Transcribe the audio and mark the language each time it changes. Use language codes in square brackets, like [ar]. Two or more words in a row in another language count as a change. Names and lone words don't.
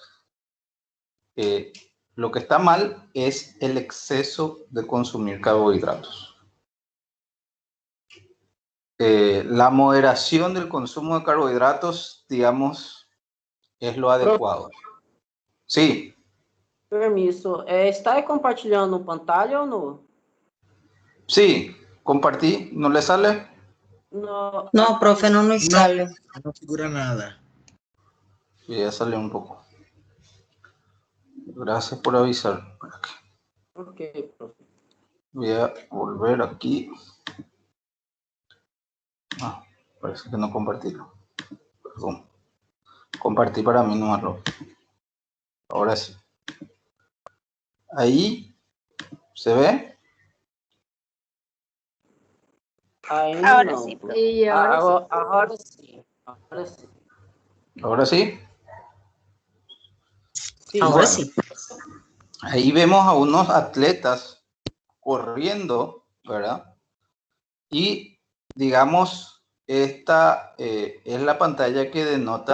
[es] Lo que está mal es el exceso de consumir carbohidratos. La moderación del consumo de carbohidratos, digamos, es lo adecuado. Sí. Permiso. [pt] Está aí compartilhando pantalla ou não? [es] Sí, compartí. ¿No le sale? No, No, profe, no nos sale. No figura nada. Sí, ya salió un poco. Gracias por avisar. Ok, profe. Voy a volver aquí. Parece que no compartí. Perdón. Compartí para mí nomás. Ahora sí. Ahí se ve. [pt] Ainda [es] Ahora [pt] não. [es] sí, profe. Y ahora [pt] Agora sim. Agora sim. [es] Ahora sí. [pt] Sim. [es] Ahora Bueno, sí. ahí vemos a unos atletas corriendo, ¿verdad? Y digamos, esta es la pantalla que denota.